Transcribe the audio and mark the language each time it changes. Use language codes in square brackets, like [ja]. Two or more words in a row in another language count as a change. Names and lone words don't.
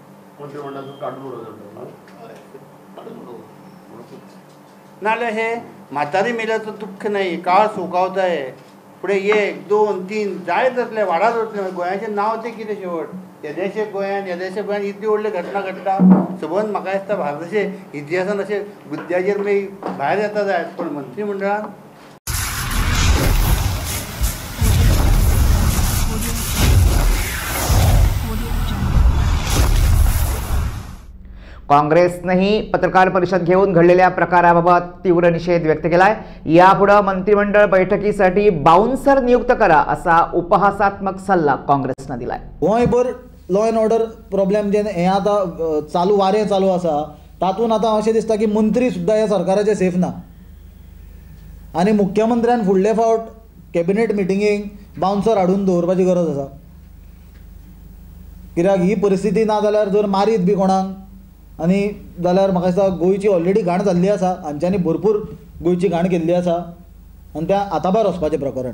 [kok] नाल्यार हे म्हातारी मेल्याचं दुःख नाही, काळ सोकावताय, फुडें 1, 2, 3 जायत जातले, वाडत जातले, गोंयाचें नांव तें कितें शेवट येदेशे गोंयांत इतली व्हडली घटना घडटा सबंद म्हाका दिसता भारताचे इतिहासान अशे मुद्द्याचेर मागीर भायर येता जाय पण मंत्रिमंडळान [mr] काँग्रेसनेही पत्रकार परिषद घेऊन घडलेल्या प्रकाराबाबत तीव्र निषेध व्यक्त केलाय। यापुढे मंत्रिमंडळ बैठकीसाठी बाउन्सर नियुक्त करा असा उपहासात्मक सल्ला काँग्रेसने दिलाय। [kok] गोंयभर [en] law and order problem [kok] जे हे आता वारें चालू आसा तातूंत आतां अशें दिसता की मंत्री सुद्दां ह्या सरकाराचे सेफ ना आनी मुख्यमंत्र्यान फुडले फावट [en] cabinet meetingek [kok] बाउन्सर हाडून दवरपाची गरज आसा। कित्याक ही परिस्थिती ना जाल्यार जर मारीत बी कोणाक आनी जाल्यार म्हाका दिसता गोंयची ऑलरेडी घाण जाल्ली आसा, हांच्यांनी भरपूर गोंयची घाण केल्ली आसा आनी त्या आतांभायर वचपाचें प्रकरण।